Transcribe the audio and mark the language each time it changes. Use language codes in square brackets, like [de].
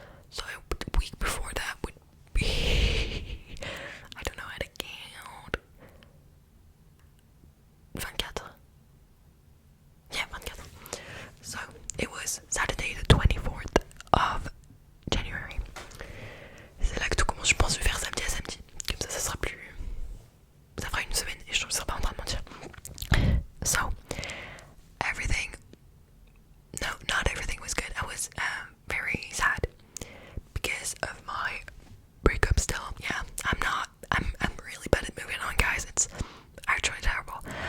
[en] So, the week before that would be, I don't know how to count. 24. Yeah, 24. So, it was Saturday the 24th of January. [fr] C'est là que tout commence, je pense. Je vais faire samedi à samedi. Comme ça sera plus. Ça fera une semaine et je ne serai pas en train de mentir. [en] So, everything. No, not everything was good. I was very sad because of my breakup still. Yeah, I'm really bad at moving on, guys. It's actually terrible.